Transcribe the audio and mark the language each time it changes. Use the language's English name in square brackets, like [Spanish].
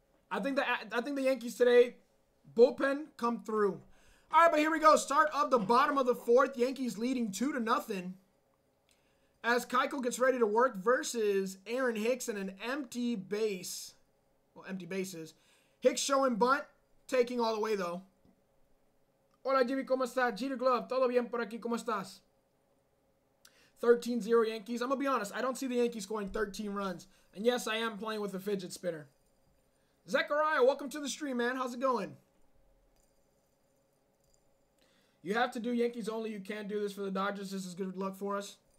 [English] I think the Yankees today, bullpen come through. All right, but here we go. Start of the bottom of the fourth. Yankees leading 2-0. As Keuchel gets ready to work versus Aaron Hicks in an empty base. Well, empty bases. Hicks showing bunt. Taking all the way, though. [Spanish] Hola, Gyvi, ¿cómo estás? Jeter Glove, todo bien por aquí, ¿cómo estás? [English] 13-0 Yankees. I'm going to be honest. I don't see the Yankees scoring 13 runs. And yes, I am playing with a fidget spinner. Zechariah, welcome to the stream, man. How's it going? You have to do Yankees only. You can't do this for the Dodgers. This is good luck for us.